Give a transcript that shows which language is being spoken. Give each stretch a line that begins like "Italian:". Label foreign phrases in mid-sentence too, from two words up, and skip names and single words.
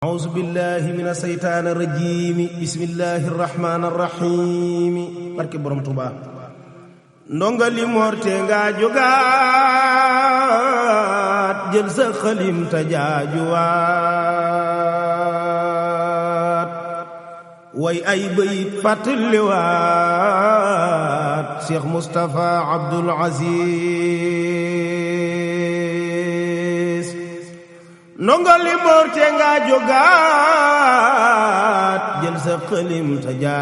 Arabic: أعوذ بالله من الشيطان الرجيم بسم الله الرحمن الرحيم
Wolof: barke borom Tuuba ndongali morte nga jogaat jël sa xalim ta jaajuwaat way ay bayit fàttaliwaat Cheikh Moustapha Abdoul Aziz ndongali morte nga jogaat jël sa xalim ta